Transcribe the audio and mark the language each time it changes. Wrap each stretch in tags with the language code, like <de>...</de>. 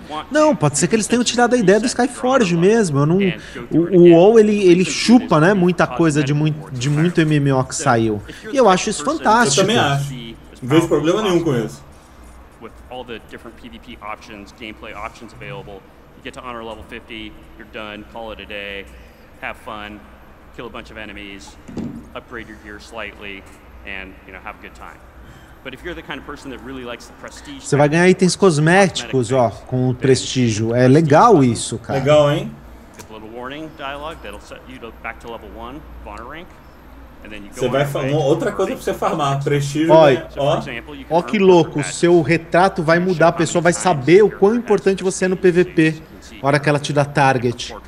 <pt>Não, pode ser que eles tenham tirado a ideia do Skyforge mesmo. Eu não, o WoW, ele chupa, né, muita coisa de muito MMO que saiu. E eu acho isso fantástico. Eu também acho. Não vejo problema nenhum com isso.</pt> <en>With all the different PvP options, gameplay options available, you get to honor level 50, you're done, call it a day, have fun, kill a bunch of enemies, upgrade your gear slightly, and have a good time. But if you're the kind of person that really likes the prestige,</en> <pt>você vai ganhar itens cosméticos, ó, com o prestígio. É legal isso, cara. Legal, hein?</pt> <en>A little warning dialogue that'll set you back to level 1 honor rank.</en> <pt>Você vai outra coisa pra você farmar, prestígio. Ó que louco, o seu retrato vai mudar, a pessoa vai saber o quão importante você é no PVP na hora que ela te dá target.</pt>